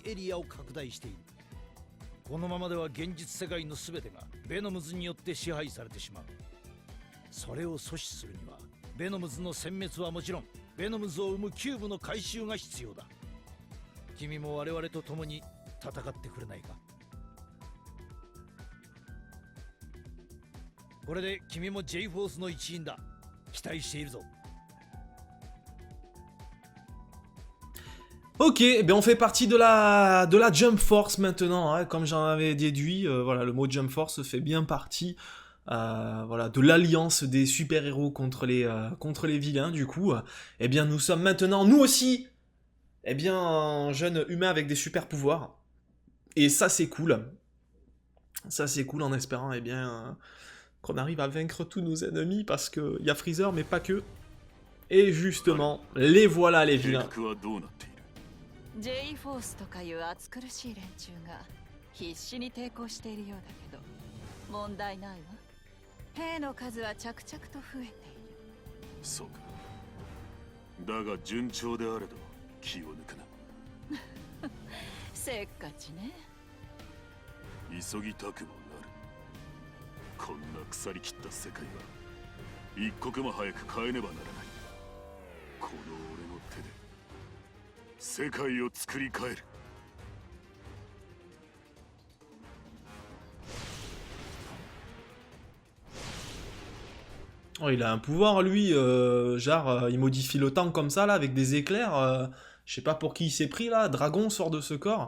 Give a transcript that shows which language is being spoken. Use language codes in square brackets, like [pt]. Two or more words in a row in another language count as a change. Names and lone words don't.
[ja] エリアを拡大しているこのままでは現実世界の全てがベノムズによって支配されてしまうそれを阻止するにはベノムズの殲滅はもちろんベノムズを生むキューブの回収が必要だ君も我々と共に戦ってくれないかこれで君も J フォースの一員だ期待しているぞ [fr] Ok, eh bien on fait partie de la Jump Force maintenant, hein, comme j'en avais déduit, voilà, le mot Jump Force fait bien partie voilà, de l'alliance des super-héros contre les vilains, du coup, eh bien nous sommes maintenant, nous aussi, eh bien un jeune humain avec des super-pouvoirs, et ça c'est cool en espérant, eh bien, qu'on arrive à vaincre tous nos ennemis, parce qu'il y a Freezer, mais pas que, et justement, les voilà les vilains. [ja] J フォースとかいう暑苦しい連中が必死に抵抗しているようだけど問題ないわ兵の数は着々と増えているそうかだが順調であれど気を抜くなせっかちね急ぎたくもなるこんな腐りきった世界は一刻も早く変えねばならないこの俺の手で世界を作り変える。 [fr] Oh, il a un pouvoir, lui, il modifie le temps comme ça, là, avec des éclairs. Je sais pas pour qui il s'est pris, là. Dragon sort de ce corps.